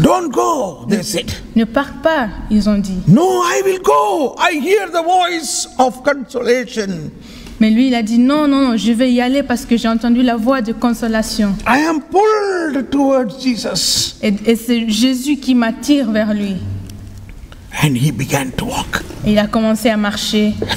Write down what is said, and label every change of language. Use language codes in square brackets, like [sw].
[en] Don't go, they said. [fr] Ne pars pas, ils ont dit. [en] No, I will go. I hear the voice of consolation. [fr] Mais lui, il a dit non, non, non, je vais y aller parce que j'ai entendu la voix de consolation. [en] I am pulled towards Jesus. [fr] Et c'est Jésus qui m'attire vers lui. [en] And he began to walk. [fr] Et il a commencé à marcher.